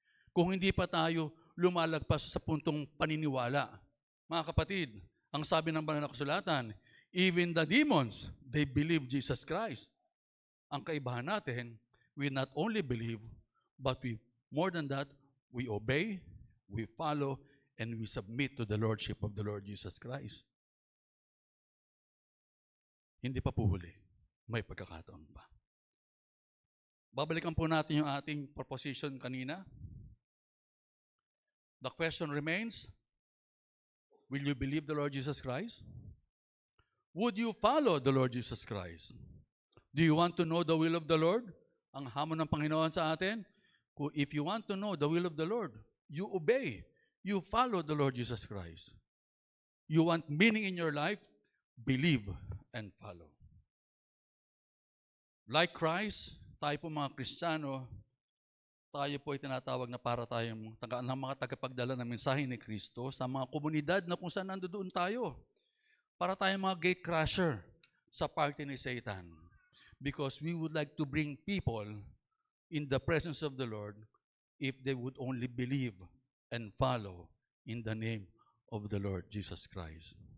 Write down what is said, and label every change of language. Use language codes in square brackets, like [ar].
[tl] Kung hindi pa tayo lumalagpas sa puntong paniniwala, mga kapatid, ang sabi ng banal na kasulatan, [en] even the demons, they believe Jesus Christ. [tl] Ang kaibahan natin, [en] we not only believe, but more than that, we obey, we follow, and we submit to the Lordship of the Lord Jesus Christ. [tl] Hindi pa po huli. May pagkakataon pa. Babalikan po natin yung ating proposition kanina. [en] The question remains, will you believe the Lord Jesus Christ? Would you follow the Lord Jesus Christ? Do you want to know the will of the Lord? [tl] Ang hamon ng Panginoon sa atin, [en] if you want to know the will of the Lord, you obey. You follow the Lord Jesus Christ. You want meaning in your life? Believe and follow. Like Christ, [tl] tayo po mga Kristiyano, tayo po ay tinatawag na para tayong mga tagapagdala ng mensahe ni Kristo sa mga komunidad na kung saan nandoon tayo. Para tayong mga gate crusher sa party ni Satan. [en] Because we would like to bring people in the presence of the Lord if they would only believe and follow in the name of the Lord Jesus Christ.